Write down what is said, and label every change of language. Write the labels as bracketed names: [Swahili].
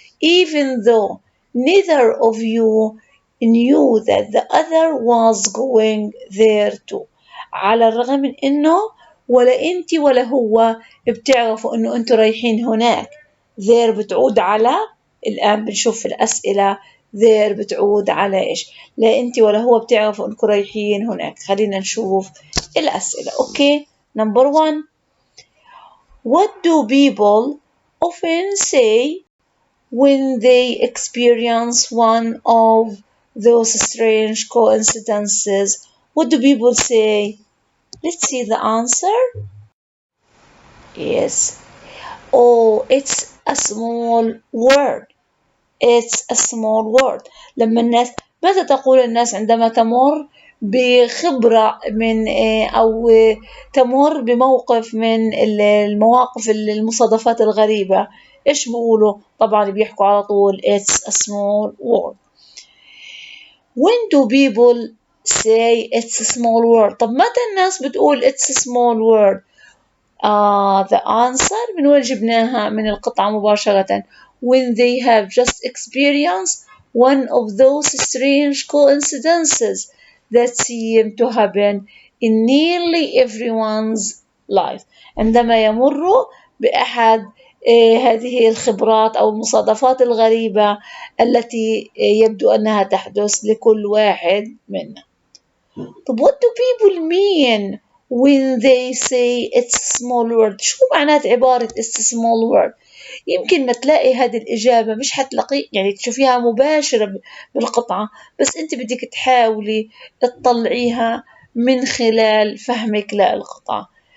[English] Even though neither of you knew that the other was going there too، [Arabic] على الرغم من إنه ولا أنت ولا هو بتعرفوا إنه أنتوا رايحين هناك. there بتعود على، الآن بنشوف الأسئلة there بتعود على إيش؟ لا أنت ولا هو بتعرفوا إنكم رايحين هناك. خلينا نشوف الأسئلة. أوكي. [English] Number 1. What do people often say when they experience one of those strange coincidences? What do people say? Let's see the answer. Yes. Oh, it's a small word. It's a small word. [Arabic] لما الناس، ماذا تقول الناس عندما تمر بخبرة من أو تمر بموقف من المواقف المصادفات الغريبة؟ إيش بيقولوا؟ طبعا بيحكوا على طول [English] it's a small word. When do people say it's a small word؟ [Arabic] طب متى الناس بتقول [English] it's a small word؟ the answer [Arabic] من وين جبناها؟ من القطعة مباشرة. [English] When they have just experienced one of those strange coincidences that seem to happen in nearly everyone's life. [Arabic] عندما يمروا بأحد هذه الخبرات أو المصادفات الغريبة التي يبدو أنها تحدث لكل واحد منا. طب [English] what do people mean when they say it's a small word؟ [Arabic] شو معنات عبارة it's a small word؟ يمكن ما تلاقي هذه الإجابة، مش حتلاقي يعني تشوفيها مباشرة بالقطعة، بس أنت بدك تحاولي تطلعيها من خلال فهمك للقطعة.